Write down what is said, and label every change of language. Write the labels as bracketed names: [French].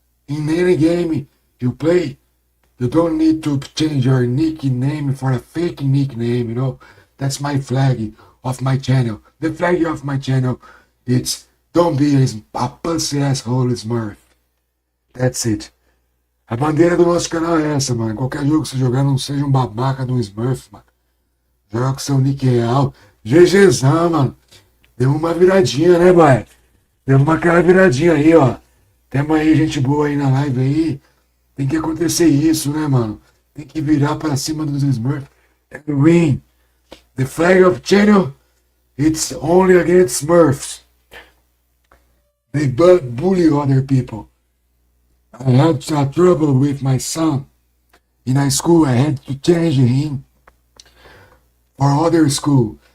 [English] In any game you play, you don't need to change your nickname for a fake nickname, you know. That's my flag of my channel. The flag of my channel, it's don't be a pussy asshole Smurf. That's it. [Portuguese] A bandeira do nosso canal é essa, mano. Qualquer jogo que você jogar, não seja um babaca do Smurf, mano. Joga com seu nick real. GGzão, mano. Deu uma viradinha, né, boy? Deu aquela viradinha aí, ó. Temos aí gente boa aí na live aí. Tem que acontecer isso, né, mano? Tem que virar para cima dos Smurfs [English] and win. The flag of channel, it's only against Smurfs. They bully other people. I had trouble with my son. In high school, I had to change him for other school.